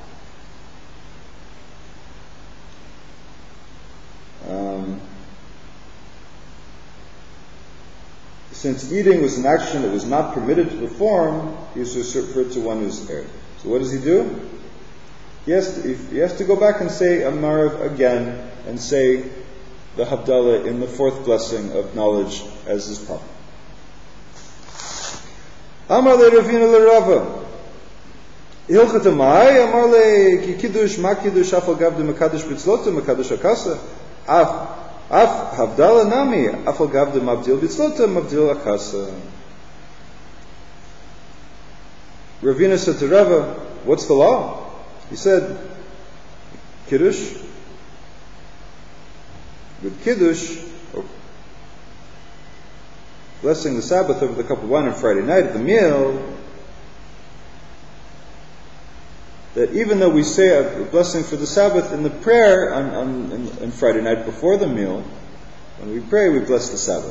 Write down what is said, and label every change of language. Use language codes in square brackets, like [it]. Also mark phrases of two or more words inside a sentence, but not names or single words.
[en] Since eating was an action that was not permitted to perform, he is referred to one who's erred. So what does he do? He has to go back and say Amarav again and say the Havdalah in the fourth blessing of knowledge as is proper. [arc] Amar le Ravina le Rava. Hilchat Amai, Amar le ki kiddush ma kiddush afal gav de mekadosh bitzlota mekadosh akasa. Af Havdalah nami afal gav de mabdil bitzlota mabdil akasa. [en] Ravina said to Rava, what's the law? He said, Kiddush, with Kiddush, or blessing the Sabbath over the cup of wine on Friday night at the meal, that even though we say a blessing for the Sabbath in the prayer on Friday night before the meal, when we pray we bless the Sabbath.